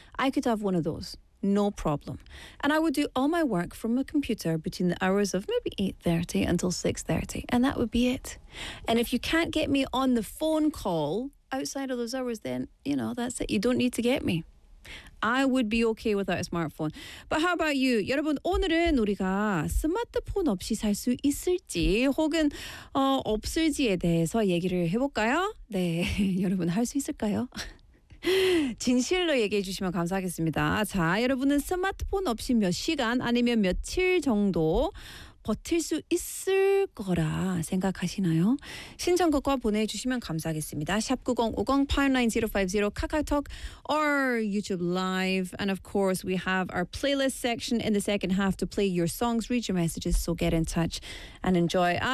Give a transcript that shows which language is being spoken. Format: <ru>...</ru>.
<en>I could have one of those, no problem. And I would do all my work from a computer between the hours of maybe 8:30 until 6:30. And that would be it. And if you can't get me on the phone call outside of those hours, then, you know, that's it. You don't need to get me. I would be okay without a smartphone. But how about you?</en> <ko>여러분, 오늘은 우리가 스마트폰 없이 살 수 있을지 혹은 없을지에 대해서 얘기를 해볼까요? 네, 여러분 할 수 있을까요? 진실로 얘기해 주시면 감사하겠습니다. 자, 여러분은 스마트폰 없이 몇 시간 아니면 며칠 정도 버틸 수 있을 거라 생각하시나요? 신청곡과 보내주시면 감사하겠습니다. 샵9050-89050 카카오톡 or YouTube Live.</ko> <en>And of course, we have our playlist section in the second half to play your songs, read your messages, so get in touch and enjoy.</en>